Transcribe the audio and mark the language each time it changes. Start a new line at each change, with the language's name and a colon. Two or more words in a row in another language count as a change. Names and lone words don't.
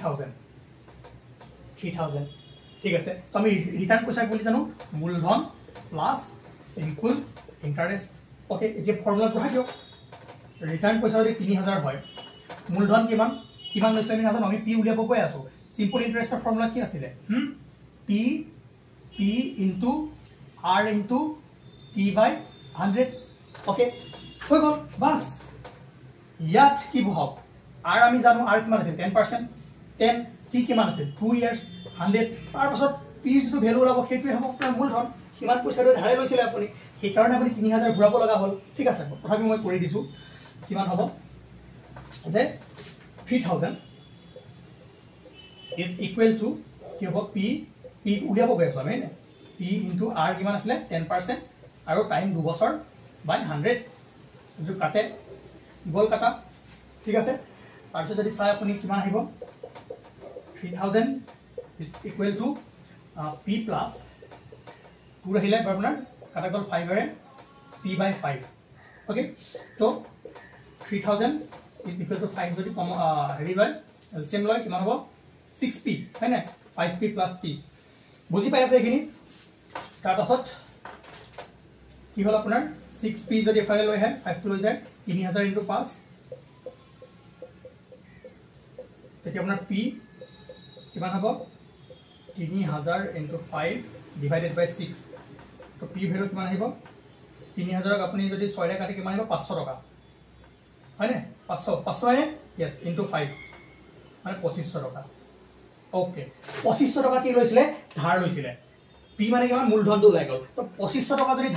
Assamese: 3000 ঠিক আছে তো আমি ৰিটাৰ্ণ পইচা বুলি জানো মূলধন
English: plus simple interest okay
Assamese: এতিয়া ফৰ্মুলা বহাই দিয়ক ৰিটাৰ্ণ পইচা যদি 3000 হয় মূলধন কিমান লৈছে আমি নাজানো আমি p উলিয়াব গৈ আছো
English: simple interestৰ
Assamese: ফৰ্মুলা কি আছিল
English: p into r into t by 100
Assamese: ওকে হৈ গল বাস ইয়াত কি বহাব r আমি জানো r কিমান আছে 10% 10 t কিমান আছে 2 ইয়ার্স 100 তাৰ পাছত p যেটো ভ্যালু ওলাব সেইটোৱে হ'ব আপোনাৰ মূলধন কিমান পইচা ধাৰে লৈছিলে আপুনি সেই কাৰণে আপুনি 3000 ঘূৰাব লগা হ'ল ঠিক আছে তথাপি মই কৰি দিছো কিমান হ'ব যে 3000
English: is equal to
Assamese: কি হ'ব p উলিয়াব গৈ আছো আমি
English: p into r
Assamese: কিমান আছিল 10% আৰু টাইম 2 বছৰ বাই 100 যেটো কাটে গল কাটা ঠিক আছে তাৰপিছত যদি চাই আপুনি কিমান আহিব 3000
English: is equal to p
Assamese: plus 2 ৰহিলে আপোনাৰ কাটা গল 5 ৰে
English: p by 5
Assamese: ওকে তো 3000
English: is equal to 5
Assamese: যদি কম হেৰি লয় এলসিএম লয় কিমান হ'ব 6p হয় না
English: 5p plus p
Assamese: বুজি পাই আছে এখিনি তাৰ পাছত কি হল আপোনাৰ 6p যদি এফালে লৈ হয় 5 লৈ যায় 3000 into 5 তেতিয়া আপোনাৰ p কিমান হ'ব 3000 into 5
English: divided by 6
Assamese: তো p ভ্যালু কিমান আহিব 3000 ক আপুনি যদি 6 ৰে কাটি কিমান আহিব 500 টকা হয় না 500 হয় না
English: yes into 5
Assamese: মানে 2500 টকা ওকে 2500 টকা কি লৈছিলে ধাৰ লৈছিলে পি মানে কিমান মূলধনটো ওলাই গ'ল তো 2500 টকা যদি